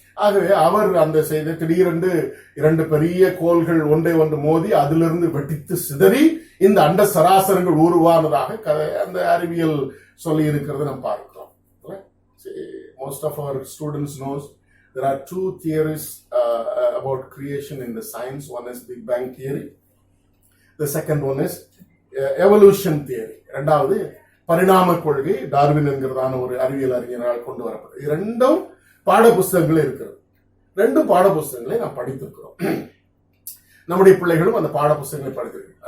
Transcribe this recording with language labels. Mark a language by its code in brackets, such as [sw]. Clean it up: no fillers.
[ta] ஆகவே அவர் அந்த செய்த திடீரென்று 2 பெரிய கோள்கள் ஒன்றை ஒன்று மோதி அதிலிருந்து வெட்டித்து சிதறி இந்த அண்ட சராசரங்கள் உருவானதாக அந்த அறிவியல் சொல்லி இருக்கிறது நாம் பார்க்கிறோம். [en] Most of our students knows there are 2 theories about creation in the science. One is Big Bang theory. The second one is evolution theory. [ta] இரண்டாவது பரிணாம கொள்கை, டார்வின் என்கிறதான ஒரு அறிவியல் அறிஞரால் கொண்டு வரப்பட்டது. இரண்டும் பாட புஸ்தகங்களே இருக்கிறது. 2 பாட புஸ்தகங்களை நாம் படித்திருக்கிறோம். நம்முடைய பிள்ளைகளும் அந்த பாட புஸ்தகங்களை படித்திருக்கிறோம்.